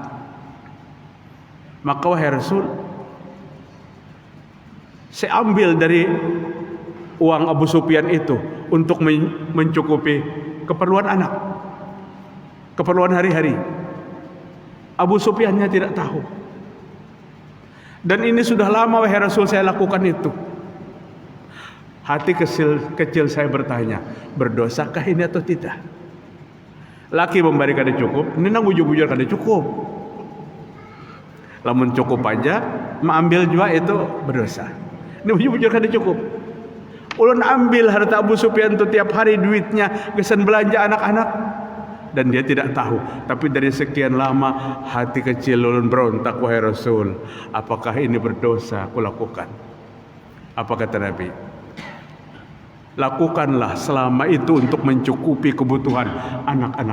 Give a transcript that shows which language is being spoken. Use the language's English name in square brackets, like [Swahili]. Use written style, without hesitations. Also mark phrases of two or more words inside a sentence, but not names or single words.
[Indonesian] Maka wahai Rasul, saya ambil dari uang Abu Sufyan itu untuk mencukupi keperluan anak, keperluan hari-hari. Abu Sufyannya tidak tahu. Dan ini sudah lama wahai Rasul saya lakukan itu. Hati kecil saya bertanya, berdosakah ini atau tidak? [Banjar] Laki memberi kada cukup, ini nang bujur-bujur kada cukup. Lamun cukup aja, mengambil juga itu berdosa. Ini bujur-bujur kada cukup. Ulun ambil harta Abu Sufyan itu tiap hari duitnya, kesan belanja anak-anak. [Indonesian] Dan dia tidak tahu. Tapi dari sekian lama hati kecil ulun berontak, wahai Rasul, apakah ini berdosa aku lakukan? Apa kata Nabi? Lakukanlah selama itu untuk mencukupi kebutuhan anak-anak.